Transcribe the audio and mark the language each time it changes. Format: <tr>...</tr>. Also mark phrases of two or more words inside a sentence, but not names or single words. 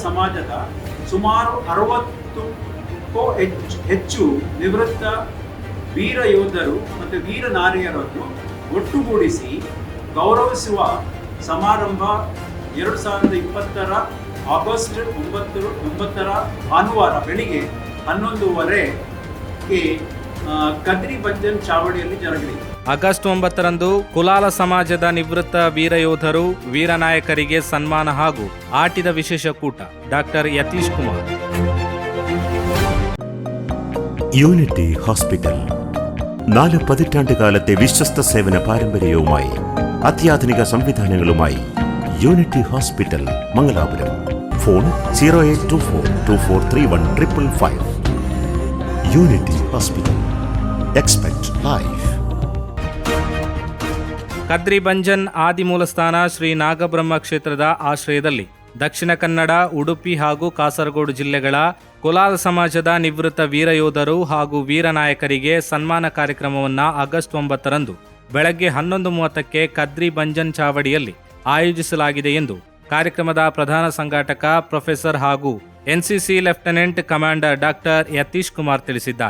<kn>ಸಮಾಜದ ಸುಮಾರು 60ಕ್ಕೂ ಹೆಚ್ಚು ನಿವೃತ್ತ ವೀರ ಯೋಧರು ಮತ್ತು ವೀರ ನಾರಿಯರನ್ನು ಒಟ್ಟುಗೂಡಿಸಿ ಗೌರವಿಸುವ ಸಮಾರಂಭ 2020 ಆಗಸ್ಟ್ 9 ಭಾನುವಾರ ಬೆಳಿಗ್ಗೆ 11:30ಕ್ಕೆ ಕದ್ರಿ ಬಂಜನ್ ಚಾವಡಿಯಲ್ಲಿ ಜರುಗಲಿದೆ. ಆಗಸ್ಟ್ 9ರಂದು ಕುಲಾಲ ಸಮಾಜದ ನಿವೃತ್ತ ವೀರ ಯೋಧರು ವೀರ ನಾಯಕರಿಗೆ ಸನ್ಮಾನ ಹಾಗೂ ಆಟಿದ വിശേഷ കൂട്ട.</kn> <ml>ഡോക്ടർ യതീഷ് കുമാർ. യൂണിറ്റി ഹോസ്പിറ്റൽ 4 പതിറ്റാണ്ടുകാലത്തെ വിശ്വസ്ത സേവന പാരമ്പര്യവുമായി അത്യാധുനിക സംവിധാനങ്ങളുമായി യൂണിറ്റി ഹോസ്പിറ്റൽ മംഗലാപുരം. ഫോൺ 0824243155. യൂണിറ്റി ഹോസ്പിറ്റൽ.</ml> <en>expect life.</en> <kn>ಕದ್ರಿ ಬಂಜನ್ ಆದಿಮೂಲಸ್ಥಾನ ಶ್ರೀ ನಾಗಬ್ರಹ್ಮ ಕ್ಷೇತ್ರದ ಆಶ್ರಯದಲ್ಲಿ ದಕ್ಷಿಣ ಕನ್ನಡ, ಉಡುಪಿ ಹಾಗೂ ಕಾಸರಗೋಡು ಜಿಲ್ಲೆಗಳ ಕುಲಾಲ ಸಮಾಜದ ನಿವೃತ್ತ ವೀರ ಯೋಧರು ಹಾಗೂ ವೀರ ನಾಯಕರಿಗೆ ಸನ್ಮಾನ ಕಾರ್ಯಕ್ರಮವನ್ನು ಆಗಸ್ಟ್ 9ರಂದು ಬೆಳಗ್ಗೆ 11:30ಕ್ಕೆ ಕದ್ರಿ ಬಂಜನ್ ಚಾವಡಿಯಲ್ಲಿ ಆಯೋಜಿಸಲಾಗಿದೆ ಎಂದು ಕಾರ್ಯಕ್ರಮದ ಪ್ರಧಾನ ಸಂಘಾಟಕ ಪ್ರೊಫೆಸರ್ ಹಾಗೂ</kn> <en>NCC lieutenant commander doctor</en> <kn>ಯತೀಶ್ ಕುಮಾರ್ ತಿಳಿಸಿದ್ದಾರೆ.</kn>